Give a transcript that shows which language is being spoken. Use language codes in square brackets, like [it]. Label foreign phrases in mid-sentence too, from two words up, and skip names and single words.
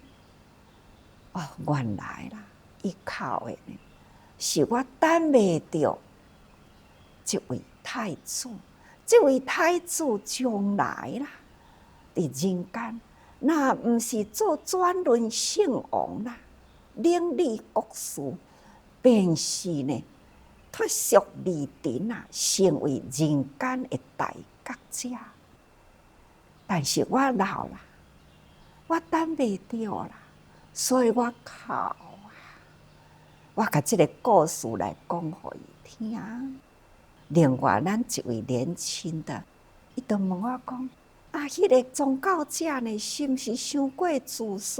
[nan] 哦，原来啦，伊哭的呢，是我等袂着这位太子，这位太子将来啦，伫人间，那毋是做转轮圣王啦，领理国事，便是呢，脱俗离尘啊，成为人间的大觉者。但是我老啦。我等袂着啦，所以我哭啊！我甲这个故事来讲互伊听。另外，咱一位年轻的，伊就问我讲：啊，迄个宗教者呢，是毋是伤过自私？